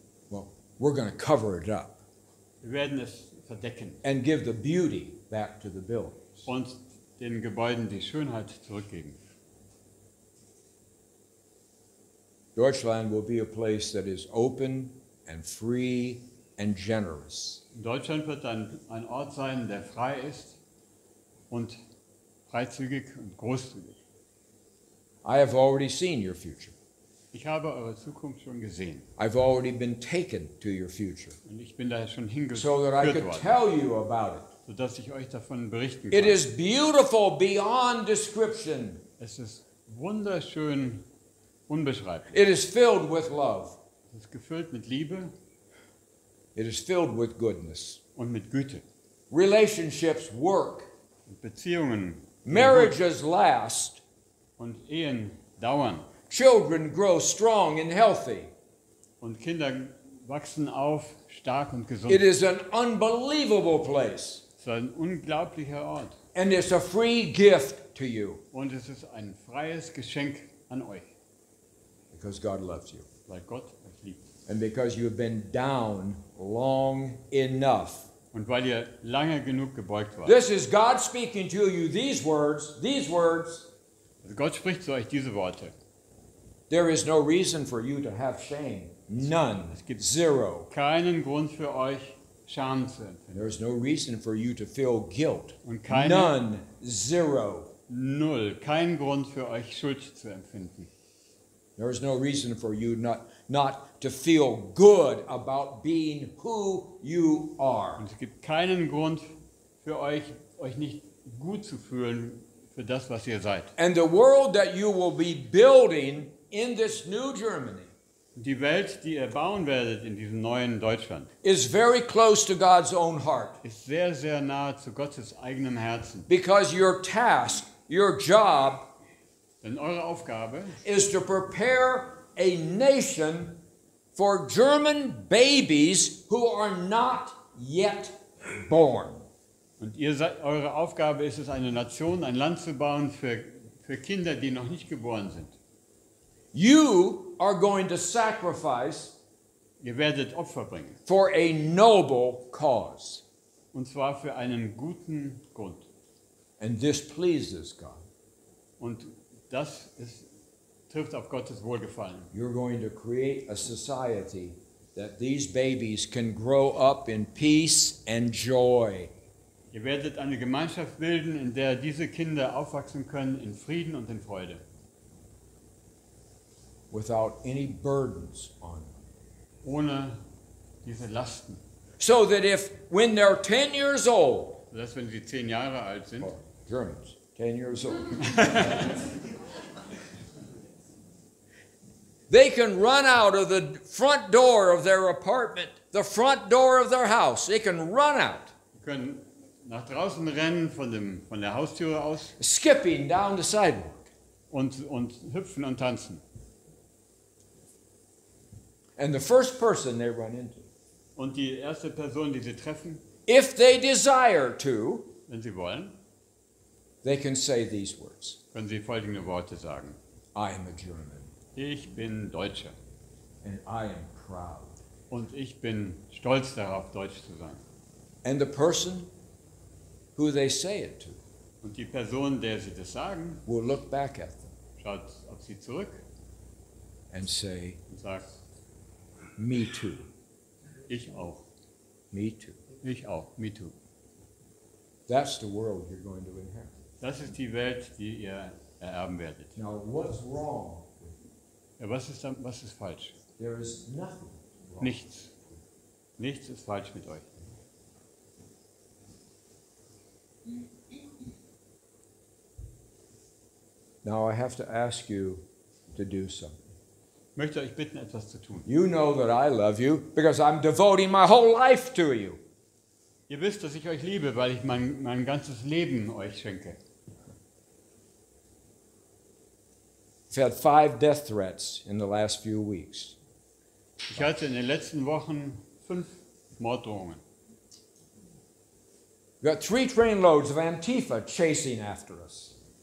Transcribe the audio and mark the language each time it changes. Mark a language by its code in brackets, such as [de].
[en] Well, we're going to cover it up [de] Wir werden es verdecken [en] and give the beauty back to the buildings. [de] und den Gebäuden die Schönheit zurückgeben. [en] Deutschland will be a place that is open and free and generous. [de] Deutschland wird ein Ort sein, der frei ist und freizügig und großzügig. [en] I have already seen your future. [de] Ich habe eure Zukunft schon gesehen [en] I've already been taken to your future [de] und ich bin da schon [en] so that I [de] hingeführt [en] could [de] worden, [en] tell you about it. [de] sodass ich euch davon berichten [en] It [de] kann. [en] is beautiful beyond description. [de] Es ist wunderschön, unbeschreiblich. [en] It is filled with love. [de] Es ist gefüllt mit Liebe [en] It is filled with goodness. [de] und mit Güte. [en] Relationships work. [de] Und Beziehungen [en] Marriages last. [de] und Ehen dauern. [en] Children grow strong and healthy. [de] Und Kinder wachsen auf, stark und gesund. [en] It is an unbelievable place. [de] Es ist ein unglaublicher Ort. [en] And it's a free gift to you [de] Und es ist ein freies Geschenk an euch, [en] because God loves you. [de] weil Gott euch liebt. [en] And because you have been down long enough. [de] Und weil ihr lange genug gebeugt wart. [en] This is God speaking to you these words. [de] Also Gott spricht zu euch diese Worte. [en] There is no reason for you to have shame. None. [de] Es gibt [en] Zero. [de] keinen Grund für euch, Scham zu empfinden. [en] There is no reason for you to feel guilt. [de] Und keine, [en] None. Zero. [de] null, keinen Grund für euch Schuld zu empfinden. [en] There is no reason for you not to feel good about being who you are. [de] Und es gibt keinen Grund für euch nicht gut zu fühlen für das, was ihr seid. [en] And the world that you will be building in this new Germany [de] Die Welt, die ihr bauen werdet in diesem neuen Deutschland, [en] is very close to God's own heart. [de] ist sehr, sehr nahe zu Gottes eigenem Herzen. [en] Because your task, your job, [de] Denn eure Aufgabe [en] is to prepare a nation for German babies who are not yet born. [de] und eure Aufgabe ist es, eine Nation, ein Land zu bauen für Kinder, die noch nicht geboren sind. [en] You are going to sacrifice [de] Ihr werdet Opfer bringen. [en] for a noble cause. [de] Und zwar für einen guten Grund. [en] And this pleases God. [de] Und das trifft auf Gottes Wohlgefallen. [en] You're going to create a society that these babies can grow up in peace and joy. [de] Ihr werdet eine Gemeinschaft bilden, in der diese Kinder aufwachsen können in Frieden und in Freude. [en] Without any burdens on them. [de] Ohne diese Lasten. [en] So that if, when they're 10 years old, [de] Sodass, wenn sie 10 Jahre alt sind, [en] oh, Germans, 10 years old, they can run out of the front door of their apartment, the front door of their house. They can run out, [de] sie können nach draußen rennen von der Haustüre aus [en] skipping down the sidewalk. [de] und hüpfen und tanzen. [en] And the first person they run into, [de] Und die erste Person, die sie treffen, [en] if they desire to, [de] wenn sie wollen, [en] they can say these words. [de] können sie folgende Worte sagen. [en] I am a German, [de] Ich bin Deutscher [en] and I am proud. [de] und ich bin stolz darauf, Deutsch zu sein. [en] And the person who they say it to [de] Und die Person, der sie das sagen, [en] will look back at them [de] schaut auf sie zurück [en] and say, [de] und sagt, [en] me too, [de] ich auch, [en] me too. [de] ich auch, [en] me too. That's the world you're going to inherit. [de] Das ist die Welt, die ihr ererben werdet. [en] Now, what's wrong? [de] Ja, was ist falsch? [en] There is nothing wrong. [de] Nichts. Nichts ist falsch mit euch. [en] Now, I have to ask you to do something. [de] Ich möchte euch bitten, etwas zu tun. [en] You know that I love you because I'm devoting my whole life to you. [de] Ihr wisst, dass ich euch liebe, weil ich mein ganzes Leben euch schenke. [en] I've had 5 death threats in the last few weeks. [de] Ich hatte in den letzten Wochen 5 Morddrohungen. [en] We've got 3 trainloads of Antifa chasing after us.